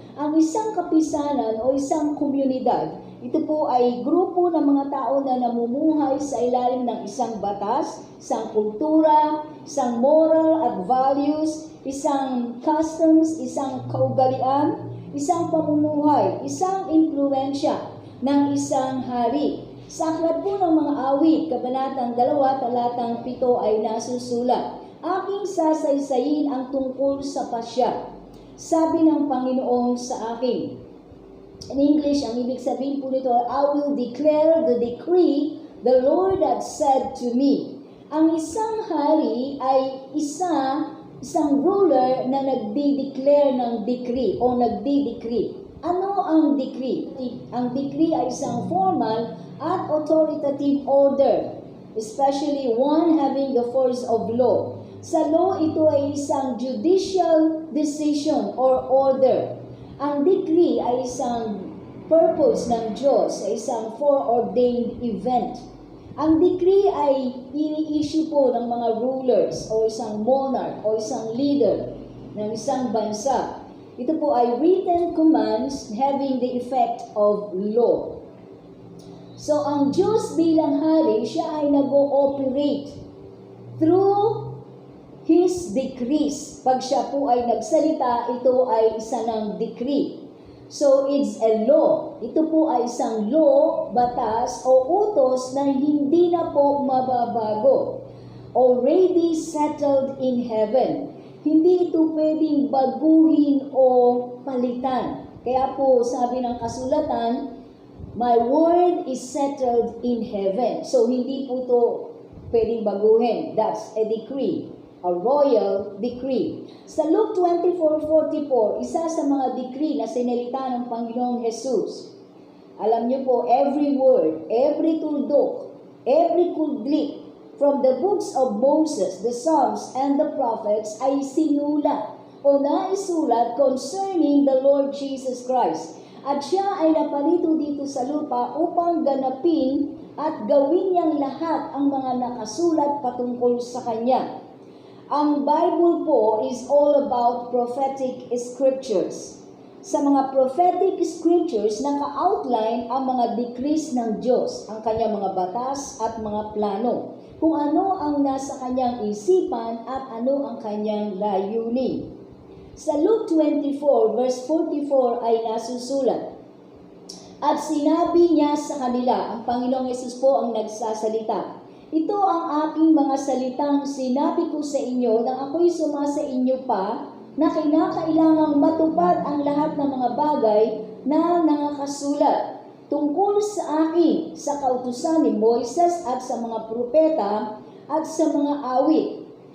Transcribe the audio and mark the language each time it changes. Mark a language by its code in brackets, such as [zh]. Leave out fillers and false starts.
[tl] Ang isang kapisanan o isang komunidad, ito po ay grupo ng mga tao na namumuhay sa ilalim ng isang batas, isang kultura, isang moral at values, isang customs, isang kaugalian, isang pamumuhay, isang impluensya ng isang hari. Sa aklat po ng mga awit, kabanatang 2, talatang 7 ay nasusulat. Aking sasaysayin ang tungkol sa pasya. Sabi ng Panginoon sa akin. [en] In English, [tl] ang ibig sabihin po nito, [en] I will declare the decree the Lord had said to me. [tl] Ang isang hari ay isang ruler na nagdi-declare ng decree o nagdi-decree. [en] Ano ang decree? Ang decree ay isang formal at authoritative order, especially one having the force of law. Sa law, ito ay isang judicial decision or order. [tl] Ang decree ay isang purpose ng Diyos, ay isang foreordained event. Ang decree ay ini-issue po ng mga rulers o isang monarch o isang leader ng isang bansa. Ito po ay [en] written commands having the effect of law. [tl] So, ang Diyos bilang hari, siya ay nag-ooperate [en] through His decrees. [tl] Pag siya po ay nagsalita, ito ay isa ng decree. [en] So, it's a law. [tl] Ito po ay isang law, batas, o utos na hindi na po mababago. [en] Already settled in heaven. [tl] Hindi ito pwedeng baguhin o palitan. Kaya po, sabi ng kasulatan, [en] my word is settled in heaven. [tl] So, hindi po ito pwedeng baguhin. [en] That's a decree. A royal decree. [tl] Sa Luke 24:44, isa sa mga decree na sinalita ng Panginoong Hesus. Alam niyo po, [en] every word, every tuldok, every kudlit from the books of Moses, the Psalms, and the prophets [tl] ay sinulat o naisulat [en] concerning the Lord Jesus Christ. [tl] At siya ay naparito dito sa lupa upang ganapin at gawin niyang lahat ang mga nakasulat patungkol sa Kanya. [en] Ang Bible po is all about prophetic scriptures. [tl] sa mga prophetic scriptures naka-outline ang mga decrees ng Diyos, ang kanyang mga batas at mga plano, kung ano ang nasa kanyang isipan at ano ang kanyang layunin. Sa Luke 24 verse 44 ay nasusulat, "At sinabi niya sa kanila," ang Panginoong Hesus po ang nagsasalita, "Ito ang aking mga salitang sinabi ko sa inyo nang ako'y sumasa inyo pa, na kinakailangang matupad ang lahat ng mga bagay na nakasulat tungkol sa akin sa kautusan ni Moises at sa mga propeta at sa mga awit."